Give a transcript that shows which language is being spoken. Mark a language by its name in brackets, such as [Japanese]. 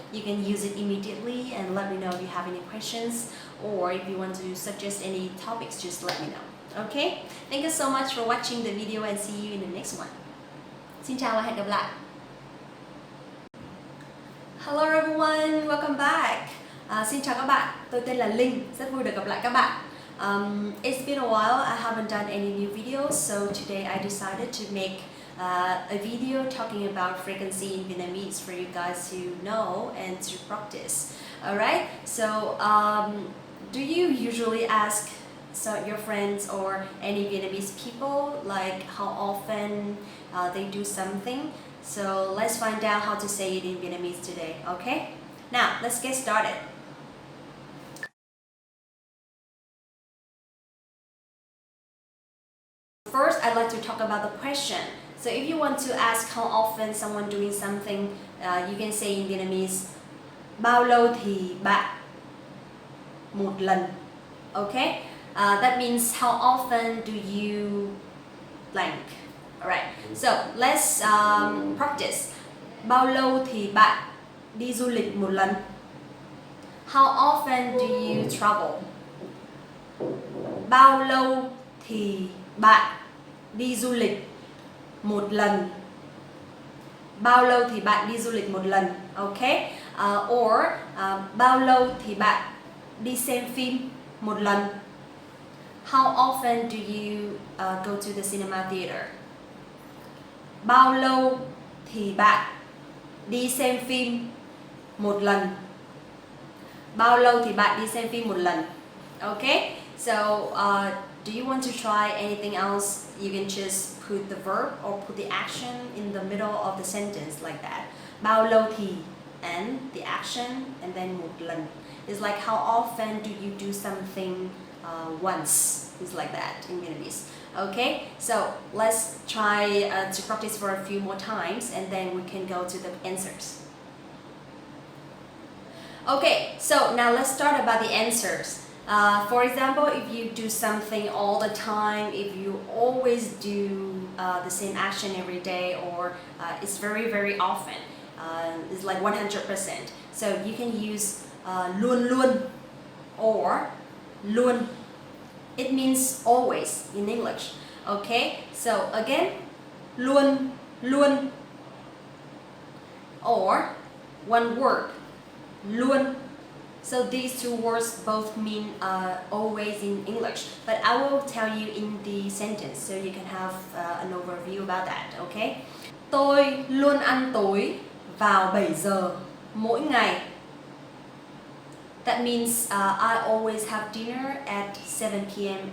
[English] You can use it immediately, and let me know if you have any questions, or if you want to suggest any topics, just let me know. Okay, thank you so much for watching the video, and see you in the next one. [Vietnamese] Xin chào và hẹn gặp lại. [English] Hello everyone, welcome back. [Vietnamese] Xin chào các bạn, tôi tên là Linh, rất vui được gặp lại các bạn. [English] It's been a while, I haven't done any new videos, so today I decided to make a video talking about frequency in Vietnamese for you guys to know and to practice. Alright, so do you usually ask your friends or any Vietnamese people like how often they do something? So let's find out how to say it in Vietnamese today, okay? Now, let's get started. First, I'd like to talk about the question. So if you want to ask how often someone doing something, you can say in Vietnamese, [Vietnamese] bao lâu thì bạn một lần. [English] Okay? That means how often do you blank. Alright, so let's practice. [Vietnamese] Bao lâu thì bạn đi du lịch một lần? [English] How often do you travel? [Vietnamese] Bao lâu thì bạn đi du lịch một lần? Bao lâu thì bạn đi du lịch một lần? Okay? Or bao lâu thì bạn đi xem phim một lần? [English] How often do you go to the cinema theater? [Vietnamese] Bao lâu thì bạn đi xem phim một lần? Bao lâu thì bạn đi xem phim một lần? [English] Okay? So, do you want to try anything else? You can just put the verb or put the action in the middle of the sentence like that. [Vietnamese] Bao lâu thì, [English] and the action, and then [Vietnamese] một lần. [English] It's like how often do you do something once? It's like that in Vietnamese. Okay, so let's try to practice for a few more times, and then we can go to the answers. Okay, so now let's start about the answers. For example, if you do something all the time, if you always do the same action every day, or it's very, very often, it's like 100%. So you can use luôn luôn or luôn. It means always in English. Okay, so again, luôn luôn, or one word, luôn. So these two words both mean always in English, but I will tell you in the sentence so you can have an overview about that, okay? [Vietnamese] Tôi luôn ăn tối vào 7 giờ mỗi ngày. [English] That means I always have dinner at 7 p.m.